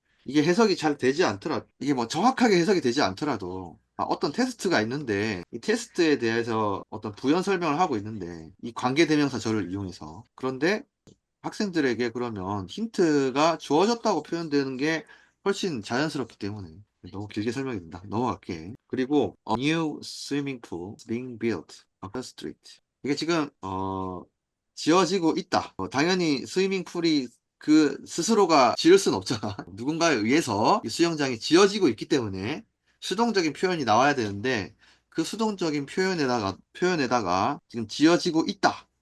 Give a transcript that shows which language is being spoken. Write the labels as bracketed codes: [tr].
[ko] 이게 해석이 잘 되지 않더라도 이게 뭐 정확하게 해석이 되지 않더라도 어떤 테스트가 있는데 이 테스트에 대해서 어떤 부연 설명을 하고 있는데 이 관계대명사절을 이용해서 그런데 학생들에게 그러면 힌트가 주어졌다고 표현되는 게 훨씬 자연스럽기 때문에 너무 길게 설명이 된다. 넘어갈게. 그리고 [en] A new swimming pool is being built across the street. [ko] 이게 지금 지어지고 있다. 당연히 스위밍풀이 그 스스로가 지을 순 없잖아. 누군가에 의해서 이 수영장이 지어지고 있기 때문에 수동적인 표현이 나와야 되는데 그 수동적인 표현에다가 지금 지어지고 있다.